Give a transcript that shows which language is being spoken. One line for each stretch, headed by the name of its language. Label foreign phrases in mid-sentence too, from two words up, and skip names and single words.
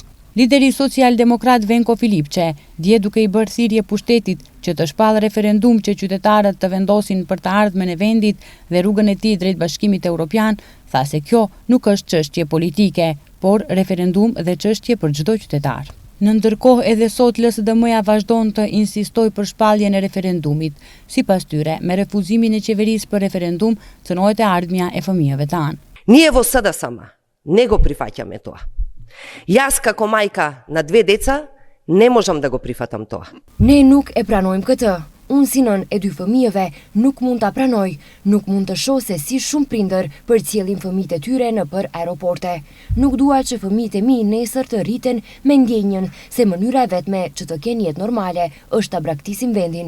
Albanian: Lideri social-demokrat Venko Filipçe, dje duke i bërë thirrje pushtetit që të shpallë referendum që qytetarët të vendosin për të ardhmen e vendit dhe rrugën e tij drejt Bashkimit Evropian, tha se kjo nuk është çështje politike, por referendum dhe çështje për çdo qytetar. Në ndërkohë edhe sot LSDM-ja vazhdon të insistojë për shpalljen e referendumit. Sipas tyre, me refuzimin e qeverisë për referendum, cënohet e ardhmja e fëmijëve tanë.
Macedonian: Ние во sada sama не го прифаќаме тоа. Јас како мајка на 2 деца не можам да го прифатам тоа.
Albanian: Ne nuk e pranojmë këtë. Unë si nën e 2 fëmijëve nuk mund ta pranoj, nuk mund të shoh se si shumë prindër përcjellin fëmijët e tyre nëpër aeroporte. Nuk dua që fëmijët e mi nesër të rriten me ndjenjën se mënyra e vetme që të kenë jetë normale është ta braktisin vendin.